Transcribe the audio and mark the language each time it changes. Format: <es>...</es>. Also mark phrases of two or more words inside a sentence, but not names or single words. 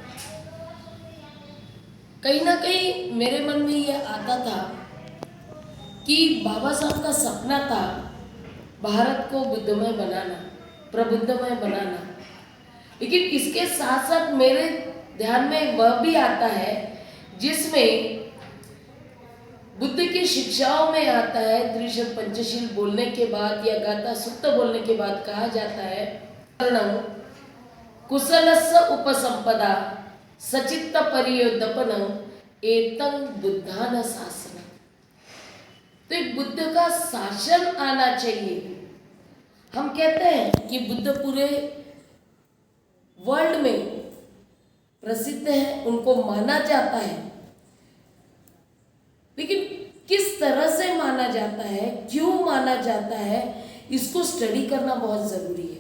<hi>कहीं ना कहीं मेरे मन में यह आता था कि बाबा साहब का सपना था भारत को बुद्धमय बनाना, प्रबुद्धमय बनाना। लेकिन इसके साथ साथ मेरे ध्यान में वह भी आता है जिसमें बुद्ध की शिक्षाओं में आता है, त्रिशत पंचशील बोलने के बाद या गाथा सुक्त बोलने के बाद कहा जाता है,</hi> <pi>कुशलस्य उपसंपदा सचित्त परियोदपनं एतं बुद्धान शासन।</pi> <hi>तो एक बुद्ध का शासन आना चाहिए। हम कहते हैं कि बुद्ध पूरे वर्ल्ड में प्रसिद्ध है, उनको माना जाता है, लेकिन किस तरह से माना जाता है, क्यों माना जाता है, इसको स्टडी करना बहुत जरूरी है।</hi>